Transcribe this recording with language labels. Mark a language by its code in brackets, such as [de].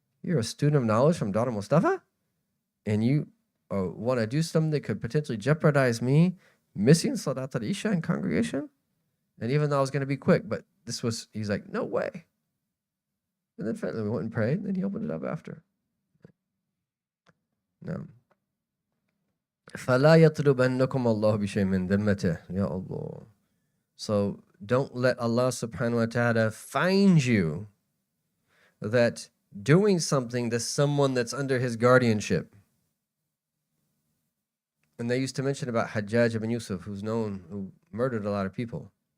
[en] You're a student of knowledge from Dr. Mustafa? And you want to do something that could potentially jeopardize me missing Salat al-Isha in congregation? And even though I was going to be quick, but he's like, no way. And then finally we went and prayed, and then he opened it up after. No. [ar] فَلَا يَطْلُبَنَّكُمْ اللَّهُ بِشَيْءٍ مِّن ذِمَّتِهِ Ya Allah. [en] So don't let Allah subhanahu wa ta'ala find you that doing something to someone that's under his guardianship. And they used to mention about Hajjaj ibn Yusuf, who murdered a lot of people.